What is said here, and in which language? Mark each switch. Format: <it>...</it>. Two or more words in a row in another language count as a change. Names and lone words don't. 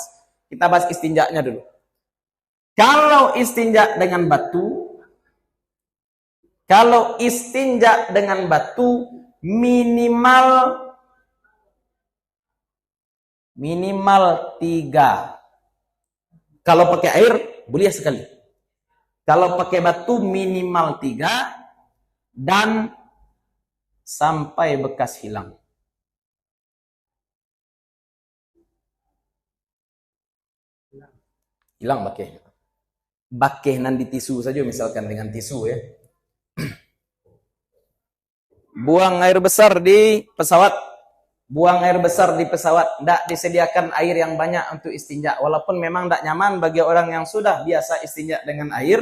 <id>Kita bahas istinjanya dulu. Kalau istinja dengan batu, Kalau istinja dengan batu minimal 3. Kalau pakai air boleh sekali. Kalau pakai batu minimal 3 dan sampai bekas hilang.</id> <min>Hilang bakeh. Bakeh nan</min> <id>di tisu saja, misalkan dengan tisu ya. Buang air besar di pesawat. Buang air besar di pesawat. Tidak disediakan air yang banyak untuk istinja. Walaupun memang tidak nyaman bagi orang yang sudah biasa istinja dengan air.</id>